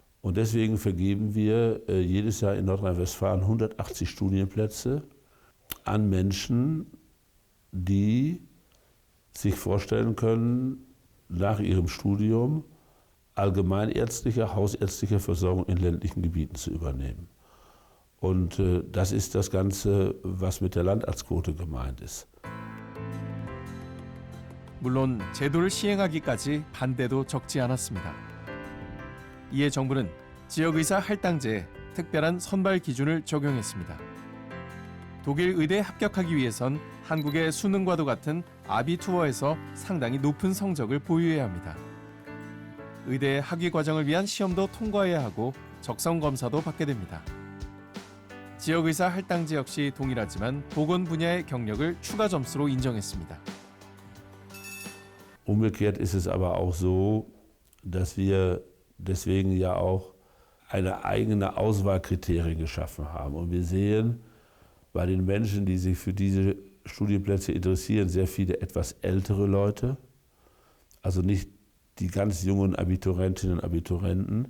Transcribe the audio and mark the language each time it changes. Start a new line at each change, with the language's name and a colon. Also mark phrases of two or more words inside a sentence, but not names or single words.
German: Und deswegen vergeben wir jedes Jahr in Nordrhein-Westfalen 180 Studienplätze an Menschen, die sich vorstellen können, nach ihrem Studium allgemeinärztliche, hausärztliche Versorgung in ländlichen Gebieten zu übernehmen. Und das ist das Ganze, was mit der Landarztquote gemeint ist.
Korean: 물론 제도를 시행하기까지 반대도 적지 않았습니다. 이에 정부는 지역의사 할당제에 특별한 선발 기준을 적용했습니다. 독일 의대에 합격하기 위해선 한국의 수능과도 같은 아비투어에서 상당히 높은 성적을 보유해야 합니다. 의대 학위 과정을 위한 시험도 통과해야 하고 적성 검사도 받게 됩니다. 지역의사 할당제 역시 동일하지만 보건 분야의 경력을 추가 점수로 인정했습니다.
German: Umgekehrt ist es aber auch so, dass wir deswegen ja auch eine eigene Auswahlkriterien geschaffen haben. Und wir sehen bei den Menschen, die sich für diese Studienplätze interessieren, sehr viele etwas ältere Leute, also nicht die ganz jungen Abiturientinnen und Abiturienten.